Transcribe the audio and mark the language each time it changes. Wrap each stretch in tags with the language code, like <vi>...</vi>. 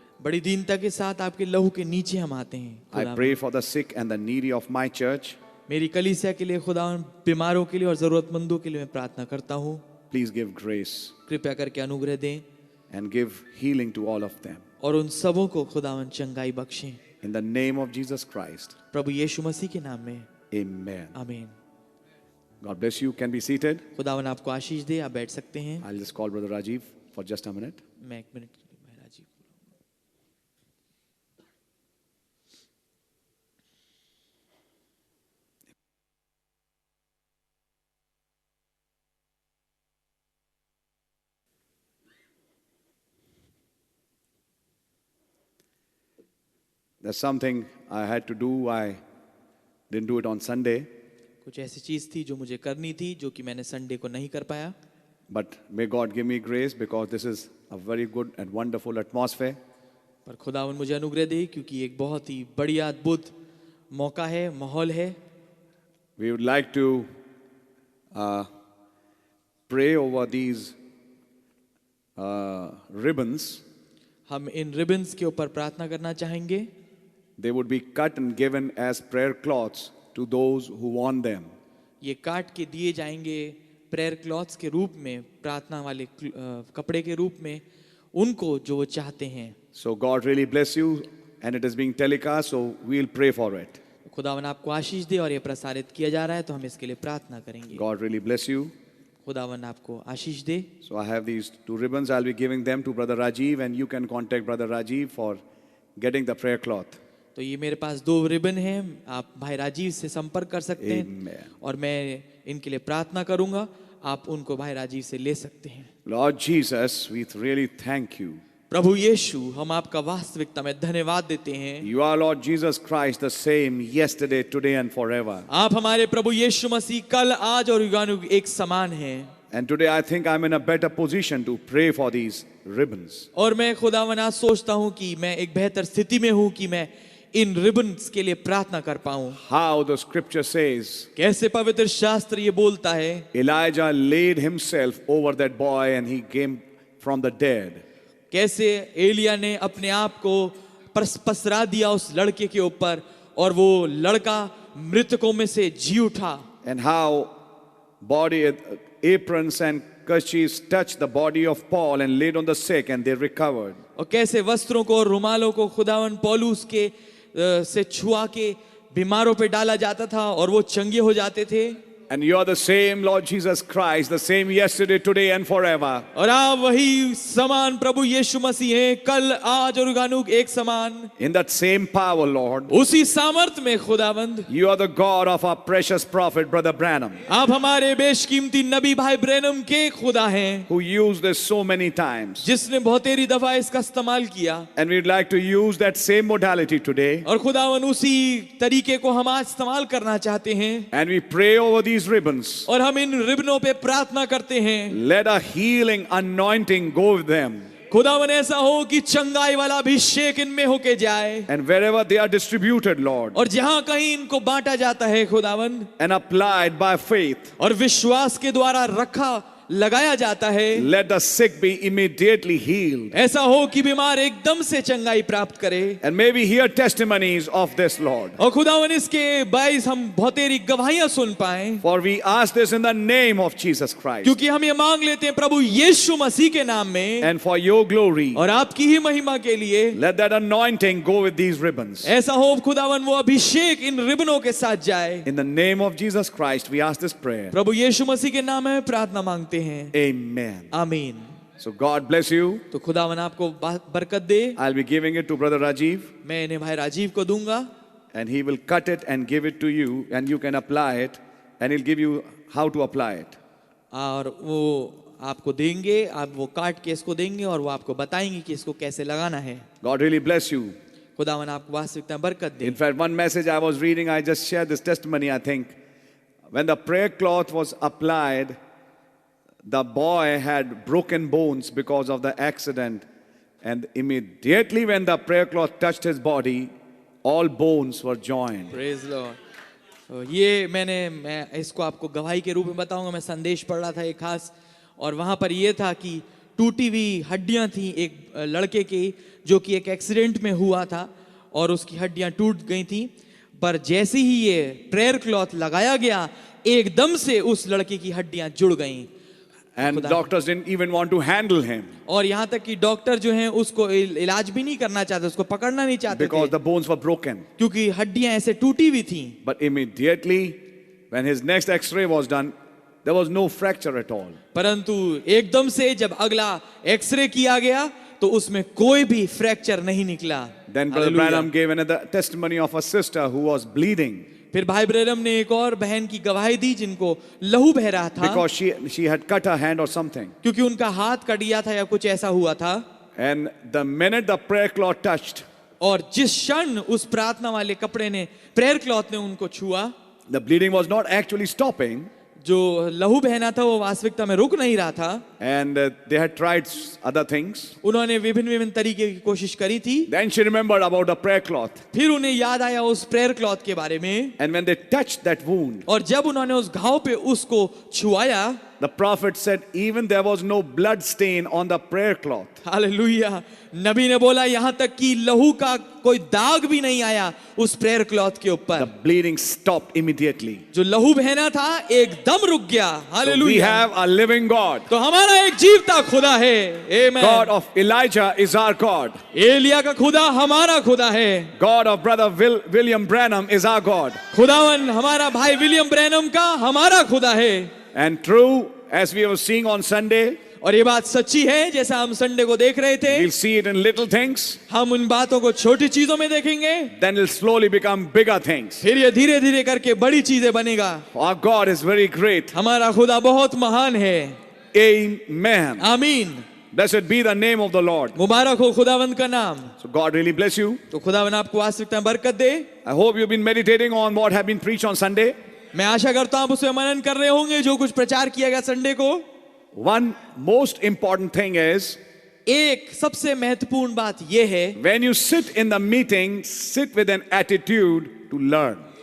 <hi>बड़ी दीनता के साथ आपके लहू के नीचे हम आते हैं.</hi> <en>I</en> <hi>खुदा,</hi> <en>pray for the sick and the needy of my church.</en> <hi>मेरी कलीसिया के लिए खुदा, बीमारों के लिए और जरूरतमंदों के लिए मैं प्रार्थना करता हूँ.</hi> <en>Please give grace</en> <hi>कृपया करके अनुग्रह दें</hi> <en>and give healing to all of them.</en> <hi>और उन सबों को खुदावन चंगाई बख्शें.</hi> <en>In the name of Jesus Christ.</en> <hi>प्रभु यीशु मसीह के नाम में.</hi> <en>Amen.</en> <hi>आमीन.</hi> <en>God bless you. Can be seated.</en> <hi>खुदावन आपको आशीष दे. आप बैठ सकते हैं.</hi> <en>I'll just call Brother Rajiv for just a minute.</en> <hi>मैं एक मिनट के लिए महाराज जी को.</hi> <en>There's something I had to do. I didn't do it on Sunday.</en> <hi>कुछ ऐसी चीज थी जो मुझे करनी थी जो कि मैंने संडे को नहीं कर पाया.</hi> <en>But may God give me grace because this is a very good and wonderful atmosphere.</en> <hi>पर खुदावन मुझे अनुग्रह दे क्योंकि एक बहुत ही बढ़िया अद्भुत मौका है, माहौल है.</hi> <en>We would like to pray over these ribbons.</en> <hi>हम इन रिबन्स के ऊपर प्रार्थना करना चाहेंगे.</hi> <en>They would be cut and given as prayer cloths to those who want them.</en> <hi>ये काट के दिए जाएंगे प्रेयर क्लॉथ्स के रूप में, प्रार्थना वाले कपड़े के रूप में उनको जो वो चाहते हैं.</hi> <en>So God really bless you, and it is being telecast, so we'll pray for it.</en> <hi>खुदावन आपको आशीष दे और ये प्रसारित किया जा रहा है तो हम इसके लिए प्रार्थना करेंगे.</hi> <en>God really bless you.</en> <hi>खुदावन आपको आशीष दे.</hi> <en>So I have these two ribbons. I'll be giving them to Brother Rajiv, and you can contact Brother Rajiv for getting the prayer cloth.</en> <hi>तो ये मेरे पास 2 रिबन हैं. आप भाई राजीव से संपर्क कर सकते हैं.</hi> <en>Amen.</en> <hi>और मैं इनके लिए प्रार्थना करूंगा. आप उनको भाई राजीव से ले सकते हैं.</hi> <en>Lord Jesus, we really thank you.</en> <hi>प्रभु यीशु, हम आपका वास्तविकता में धन्यवाद देते हैं.</hi> <en>You are Lord Jesus Christ, the same yesterday, today, and forever.</en> <hi>आप हमारे प्रभु यीशु मसीह कल, आज और युगानुयुग एक समान हैं.</hi> <en>And today I think I'm in a better position to pray for these ribbons.</en> <hi>और मैं खुदावन आज सोचता हूँ कि मैं एक बेहतर स्थिति में हूँ कि मैं इन रिबन्स के लिए प्रार्थना कर पाऊं।</hi> <en>How the scripture says,</en> <hi>कैसे पवित्र शास्त्र ये बोलता है,</hi> <en>Elijah laid himself over that boy and he came from the dead.</en> <hi>कैसे एलिया ने अपने आप को पसरा दिया उस लड़के के ऊपर और वो लड़का मृतकों में से जी उठा।</hi> <en>And how body aprons and kerchiefs touched the body of Paul and laid on the sick and they recovered.</en> <hi>और कैसे वस्त्रों को और रुमालों को खुदावन पौलुस के से छुआ के बीमारों पे डाला जाता था और वो चंगे हो जाते थे।</hi> <en>And you are the same Lord Jesus Christ, the same yesterday, today and forever.</en> <hi>और आप वही समान प्रभु यीशु मसीह हैं, कल आज और युगानुग एक समान।</hi> <en>In that same power, Lord,</en> <hi>उसी सामर्थ में खुदावंद,</hi> <en>you are the God of our precious prophet, Brother Branham,</en> <hi>आप हमारे बेशकीमती नबी भाई ब्रैनम के खुदा हैं,</hi> <en>who used this so many times.</en> <hi>जिसने बहुतेरी दफा इसका इस्तेमाल किया।</hi> <en>And we'd like to use that same modality today.</en> <hi>और खुदावन उसी तरीके को हम आज इस्तेमाल करना चाहते हैं।</hi> <en>And we pray over these ribbons.</en> <hi>और हम इन रिबनों पे प्रार्थना करते हैं,</hi> <en>Let a healing anointing go with them.</en> <hi>खुदावन ऐसा हो कि चंगाई वाला अभिषेक इनमें होके जाए।</hi> <en>And wherever they are distributed, Lord,</en> <hi>और जहां कहीं इनको बांटा जाता है खुदावन,</hi> <en>and applied by faith,</en> <hi>और विश्वास के द्वारा रखा लगाया जाता है,</hi> <en>let the sick be immediately healed.</en> <hi>ऐसा हो कि बीमार एकदम से चंगाई प्राप्त करे।</hi> <en>And may we hear testimonies of this, Lord.</en> <hi>और खुदावन इसके बाइस हम बहुतेरी गवाहियां सुन पाएं,</hi> <en>For we ask this in the name of Jesus Christ.</en> <hi>क्योंकि हम ये मांग लेते हैं प्रभु यीशु मसीह के नाम में</hi> <en>And for your glory,</en> <hi>और आपकी ही महिमा के लिए।</hi> <en>let that anointing go with these ribbons.</en> <hi>ऐसा हो खुदावन वो अभिषेक इन रिबनों के साथ जाए।</hi> <en>In the name of Jesus Christ, we ask this prayer.</en> <hi>प्रभु यीशु मसीह के नाम में प्रार्थना मांगते हैं,</hi> <en>Amen.</en> <hi>आमीन।</hi> <en>So God bless you.</en> <hi>तो खुदावन आपको बरकत दे।</hi> <en>I'll be giving it to Brother Rajiv,</en> <hi>मैं इन्हें भाई राजीव को दूंगा</hi> <en>and he will cut it and give it to you, and you can apply it, and he'll give you how to apply it.</en> <hi>और वो आपको देंगे, आप वो काट के इसको देंगे और वो आपको बताएंगे कि इसको कैसे लगाना है।</hi> <en>God really bless you.</en> <hi>खुदावन आपको वास्तविकता बरकत दे।</hi> <en>In fact, one message I was reading, I just shared this testimony, I think. When the prayer cloth was applied, the boy had broken bones because of the accident. And immediately when the prayer cloth touched his body, all bones were joined. Praise Lord.</en> <hi>तो ये मैं इसको आपको गवाही के रूप में बताऊंगा। मैं संदेश पढ़ रहा था एक खास, और वहां पर ये था कि टूटी हुई हड्डियां थी एक लड़के की, जो कि एक एक्सीडेंट में हुआ था और उसकी हड्डियां टूट गई थी। पर जैसे ही ये प्रेयर क्लॉथ लगाया गया, एकदम से उस लड़के की हड्डियां जुड़ गईं।</hi> <en>And doctors didn't even want to handle him</en> <hi>और यहाँ तक कि डॉक्टर जो हैं उसको इलाज भी नहीं करना चाहते, उसको पकड़ना नहीं चाहते</hi> <en>because</en> <hi>थे,</hi> <en>the bones were broken.</en> <hi>क्योंकि हड्डियां ऐसे टूटी हुई थी।</hi> <en>But immediately when his next x-ray was done, there was no fracture at all.</en> <hi>परंतु एकदम से जब अगला एक्सरे किया गया तो उसमें कोई भी फ्रैक्चर नहीं निकला।</hi> <en>Then Brother Hallelujah. Branham gave another testimony of a sister who was bleeding</en> <hi>फिर भाई ब्रैनम ने एक और बहन की गवाही दी जिनको लहू बह रहा था,</hi> <en>because she had cut her hand or something.</en> <hi>क्योंकि उनका हाथ कट गया था या कुछ ऐसा हुआ था।</hi> <en>And the minute the prayer cloth touched,</en> <hi>और जिस क्षण उस प्रार्थना वाले कपड़े ने, प्रेयर क्लॉथ ने उनको छुआ,</hi> <en>the bleeding was not actually stopping.</en> <hi>जो लहू बहना था वो वास्तविकता में रुक नहीं रहा था।</hi> <en>And they had tried other things.</en> <hi>उन्होंने विभिन्न विभिन्न तरीके की कोशिश करी थी।</hi> <en>Then she remembered about the prayer cloth.</en> <hi>फिर उन्हें याद आया उस प्रेयर क्लॉथ के बारे में,</hi> <en>And when they touched that wound,</en> <hi>और जब उन्होंने उस घाव पे उसको छुआया,</hi> <en>the prophet said, even there was no blood stain on the prayer cloth.</en> <hi>Hallelujah. नबी ने बोला यहाँ तक कि लहू का कोई दाग भी नहीं आया उस प्रेयर क्लॉथ के</hi> <en>The</en> <hi>ऊपर।</hi> <en>bleeding stopped immediately.</en> <hi>जो लहू बहना था एकदम रुक गया।</hi> <en>So we</en> <hi>hallelujah.</hi> <en>have a living God.</en> <hi>तो हमारा एक जीवता खुदा है। आमेन।</hi> <en>God of Elijah is our God.</en> <hi>Elia का खुदा हमारा खुदा है।</hi> <en>God of Brother William Branham is our God.</en> <hi>खुदावन हमारा भाई विलियम ब्रैनम का हमारा खुदा है।</hi> <en>And true, as we were seeing on Sunday,</en> <hi>और ये बात सच्ची है, जैसा हम संडे को देख रहे थे,</hi> <en>we'll see it in little things,</en> <hi>हम उन बातों को छोटी चीजों में देखेंगे,</hi> <en>then it'll slowly become bigger things.</en> <hi>फिर ये धीरे धीरे करके बड़ी चीजें बनेगा।</hi> <en>Our God is very great.</en> <hi>हमारा खुदा बहुत महान है।</hi> <en>Amen.</en> <hi>आमीन।</hi> <en>Blessed be the name of the Lord.</en> <hi>मुबारक हो खुदावंद का नाम।</hi> <en>So God really bless you.</en> <hi>तो खुदावन आपको वास्तविकता में बरकत दे।</hi> <en>I hope you've been meditating on what have been preached on Sunday.</en> <hi>मैं आशा करता हूं आप उसमें मनन कर रहे होंगे जो कुछ प्रचार किया गया संडे को।</hi> <en>one most important thing is</en> <hi>एक सबसे महत्वपूर्ण बात यह है,</hi> <en>when you sit in the meeting, sit with an attitude to learn.</en>